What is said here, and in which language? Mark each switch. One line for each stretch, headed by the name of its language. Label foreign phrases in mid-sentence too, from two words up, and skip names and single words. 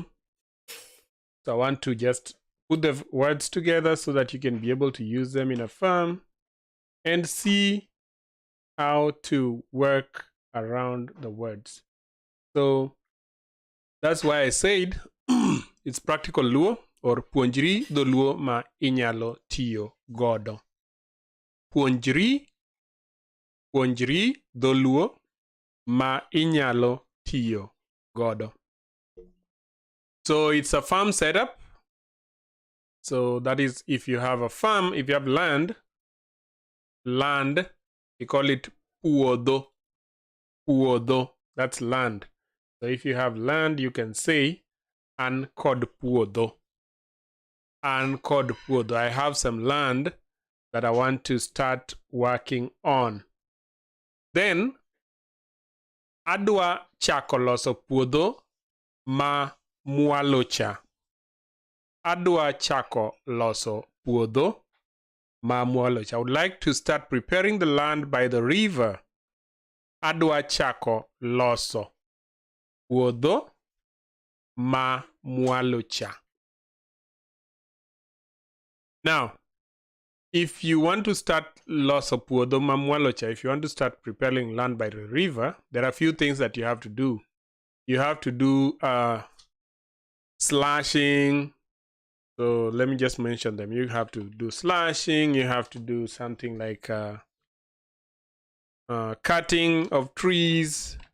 English: So I want to just put the words together so that you can be able to use them in a farm and see how to work around the words. So that's why I said it's Practical Luo, or
Luo (Kenya and Tanzania): puonjri dho Luo ma inyalo tiyo godo. Puonjri dho Luo ma inyalo tiyo godo.
English: So it's a farm setup. So that is, if you have a farm, if you have land, we call it puodho. That's land. So if you have land, you can say
Luo (Kenya and Tanzania): an kod puodho. An kod puodho.
English: I have some land that I want to start working on.
Luo (Kenya and Tanzania): Then adwa chako loso puodho ma mwalo cha. Adwa chako loso puodho ma mwalo cha.
English: I would like to start preparing the land by the river.
Luo (Kenya and Tanzania): Adwa chako loso puodho ma mwalo cha.
English: Now, if you want to start
Luo (Kenya and Tanzania): loso puodho ma mwalo cha,
English: if you want to start preparing land by the river, there are a few things that you have to do. You have to do slashing. So let me just mention them. You have to do slashing. You have to do something like cutting of trees.